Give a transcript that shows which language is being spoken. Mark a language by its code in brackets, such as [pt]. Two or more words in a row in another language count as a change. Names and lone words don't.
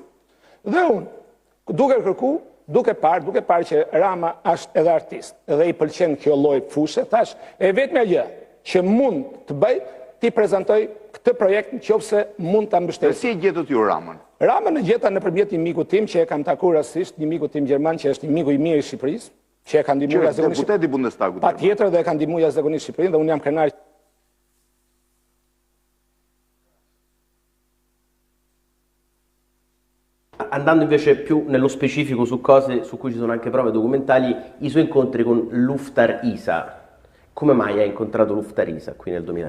[sq] Dhe unë duke parë që Rama është edhe artist, edhe i pëlqen kjo lloj fushë, thash, e vetmja gjë që mund të bëj, ti prezantoj këtë projekt nëse mund ta mbështesë. Si e gjetët ju Ramën? Ramën e gjeta nëpërmjet një miku tim që e kam takuar rastisht, një miku tim gjerman që është një miku i mirë i Shqipërisë, që e ka ndihmuar jashtëzakonisht. Deputet i Bundestagut. Patjetër dhe e ka ndihmuar jashtëzakonisht Shqipërinë dhe unë jam krenar. [it] Andando invece più nello specifico su cose su cui ci sono anche prove documentali, i suoi incontri con Luftar Isa. Come mai ha incontrato Luftar Isa qui nel 2020?